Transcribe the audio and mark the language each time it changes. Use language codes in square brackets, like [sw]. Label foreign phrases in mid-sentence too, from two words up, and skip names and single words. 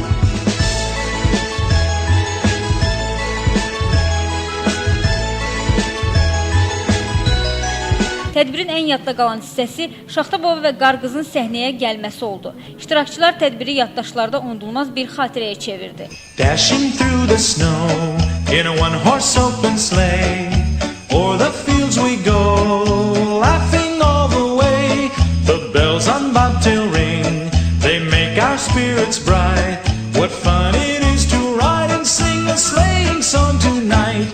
[az] Tədbirin ən yadda qalan hissəsi Şaxta Baba və Qarqızın səhnəyə gəlməsi oldu. İştirakçılar tədbiri yaddaşlarda unudulmaz bir xatirəyə çevirdi. [en] Dashing through the snow in a one-horse open sleigh, o'er the fields we go, laughing all the way. The bells on bobtail ring, they make our spirits bright. What fun it is to ride and sing a sleighing song tonight.